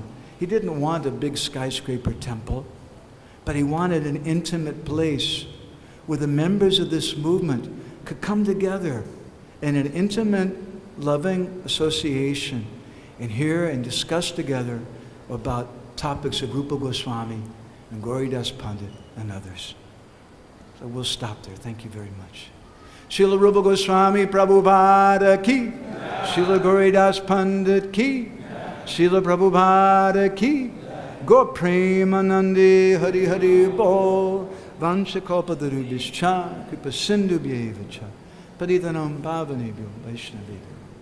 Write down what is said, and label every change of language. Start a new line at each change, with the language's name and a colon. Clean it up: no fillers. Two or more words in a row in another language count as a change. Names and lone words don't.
English: He didn't want a big skyscraper temple, but he wanted an intimate place where the members of this movement could come together in an intimate, loving association and hear and discuss together about topics of Rupa Goswami and Gauridas Pandit and others. So we'll stop there. Thank you very much.
Sanskrit: श्रील रूप गोस्वामी प्रभुपाद की, श्रील गौरीदास पण्डित की, श्रील प्रभुपाद की, गो प्रेमानन्दे हरि हरि बोल, वाञ्छाकल्पतरुभ्यश्च, कृपा सिन्धुभ्य एव च, पतितानां पावनेभ्यो वैष्णवेभ्यो.